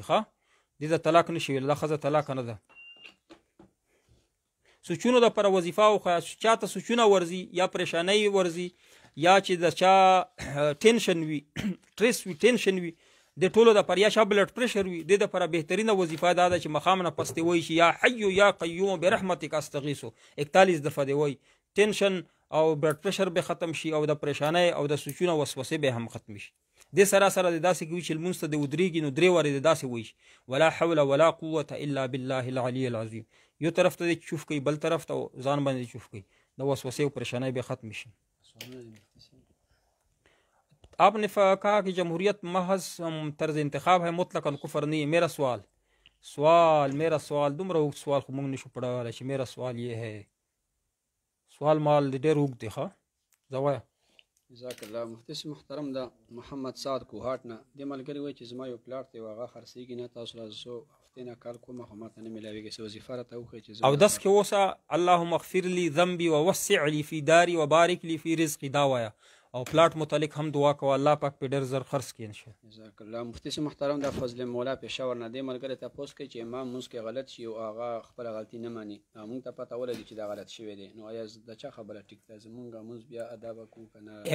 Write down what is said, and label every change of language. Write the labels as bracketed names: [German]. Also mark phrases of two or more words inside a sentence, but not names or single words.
[Pashto] ښه دې ته طلاق نه شي ویل دا ښځه طلاق نه ده. سوچونو دپاره وظیفه وښیه چاته سوچونه ورځي یا پریشانۍ ورځي یا چې د چا ټینشن وي سټریس وي ټینشن وي د ټولو دپاره یا چا بلډ پریشر وي دې دپاره بهترینه وظیفه دا ده چې مخام نه پس دې وایي چې [Arabic] یا حی یا قیوم برحمتک استغیثو [Pashto] 41 دفعه دې وایي ټینشن او بلډ پریشر به ختم شي او د پریشانۍ او د سوچونه وسوسې به هم ختم شي. دې سره سره د داسې کوي چې لمونځ ته د ودرېږي نو 3 وارې د داسې وایي [Arabic] ولا حول ولا قوة الا بالله العلي العظیم. [Pashto] یو طرف ته دې چوف کوي بل طرف ته ځان باندې چوف کوي د وسوسې او پریشانۍ به ختم شي. [Urdu] آپ نے کہا کہ جمہوریت محض طرز انتخاب ہے مطلقاً کفر نہیں ہے. میرا سوال [Pashto] دومره اوږد سوال خو موږ نشو پړولی چې [Urdu] میرا سوال یہ ہے [Pashto] سوال مال ډېر اوږد دی. ښه زه وایم [Arabic] جزاک الله. [Pashto] مفتي محترم د محمد سعد کوهاټ نه دې ملګري وایي چې زما یو پلاټ دی او هغه خرڅېږي نه تاسو راځو هفتې نه کال کوم خو ماته نه میلاویږي څه وظیفه راته وښیي چې او داس کې اوسه [Arabic] اللهم اغفر لي ذنبي ووسع لي في داري وبارك لي في رزقي [Pashto] دا وایه او پلاټ متعلق هم دعا کوه الله پاک په ډېر زر خرڅ کړي [Arabic] انشاء الله. جزاک الله. [Pashto] مفتي محترم د فضل مولا پېښور نه دې ملګري تپوس کوي چې امام مونځ کې غلط شي او هغه خپله غلطي نه مني موږ ته پته ولګي چې دا غلط شوی دی نو آیا د چا خبره ټیک ده زمونږ مونځ بیا ادا به کوو که نه؟